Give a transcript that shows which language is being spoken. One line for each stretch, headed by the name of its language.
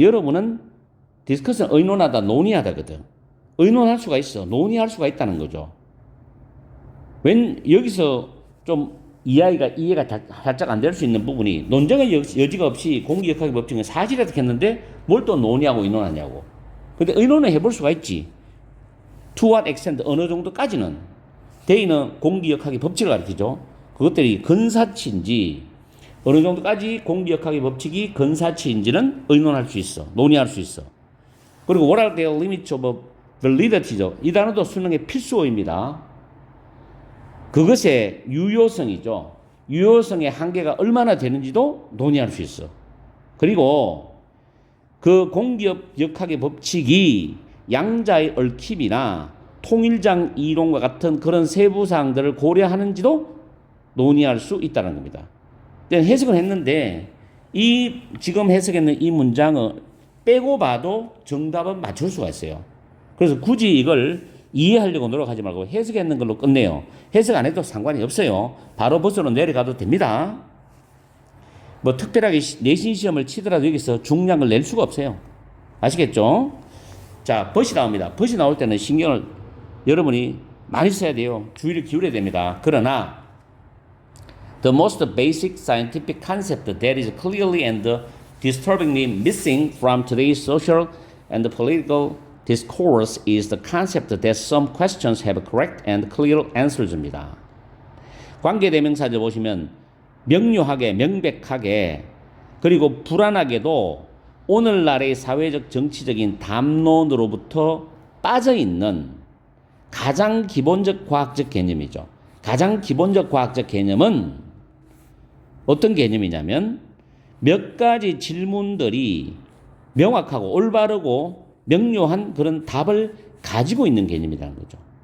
Korean: 여러분은 discuss는 의논하다, 논의하다거든. 의논할 수가 있어. 논의할 수가 있다는 거죠. 여기서 좀 이해가 살짝 안 될 수 있는 부분이 논쟁의 여지가 없이 공기역학의 법칙은 사실이라도 했는데 뭘 또 논의하고 의논하냐고. 근데 의논을 해볼 수가 있지.
English: To what extent,
Korean: 어느 정도까지는. they는 공기역학의 법칙을 가리키죠. 그것들이 근사치인지 어느 정도까지 공기역학의 법칙이 근사치인지는 의논할 수 있어. 논의할 수 있어.
English: 그리고 what are their limits of validity죠.
Korean: 이 단어도 수능의 필수어입니다. 그것의 유효성이죠. 유효성의 한계가 얼마나 되는지도 논의할 수 있어. 그리고 그 공기역학의 법칙이 양자의 얽힘이나 통일장 이론과 같은 그런 세부사항들을 고려하는지도 논의할 수 있다는 겁니다. 해석을 했는데 이 지금 해석했는 이 문장을 빼고 봐도 정답은 맞출 수가 있어요. 그래서 굳이 이걸 이해하려고 노력하지 말고 해석했는 걸로 끝내요. 해석 안 해도 상관이 없어요. 바로 버스로 내려가도 됩니다. 뭐 특별하게 내신 시험을 치더라도 여기서 중량을 낼 수가 없어요. 아시겠죠? 자, 벗이 나옵니다. 벗이 나올 때는 신경을 여러분이 많이 써야 돼요. 주의를 기울여야 됩니다.
English: 그러나 the most basic scientific concept that is clearly and disturbingly missing from today's social and political discourse is the concept that some questions have correct and clear answers입니다.
Korean: 관계대명사를 보시면 명료하게, 명백하게, 그리고 불안하게도 오늘날의 사회적, 정치적인 담론으로부터 빠져있는 가장 기본적 과학적 개념이죠. 가장 기본적 과학적 개념은 어떤 개념이냐면 몇 가지 질문들이 명확하고 올바르고 명료한 그런 답을 가지고 있는 개념이라는 거죠.